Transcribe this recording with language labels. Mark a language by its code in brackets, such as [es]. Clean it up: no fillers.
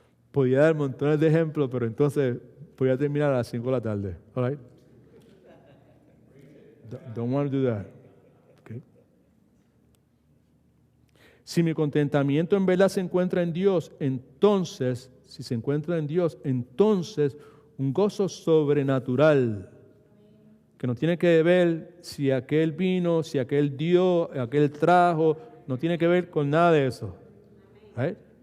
[es] Podría dar montones de ejemplos, pero entonces voy a terminar a las 5 de la tarde. [en] All right? Don't want to do that. Okay. [es] Si mi contentamiento en verdad se encuentra en Dios, entonces, si se encuentra en Dios, entonces un gozo sobrenatural, que no tiene que ver si aquel vino, si aquel dio, aquel trajo, no tiene que ver con nada de eso. ¿Right?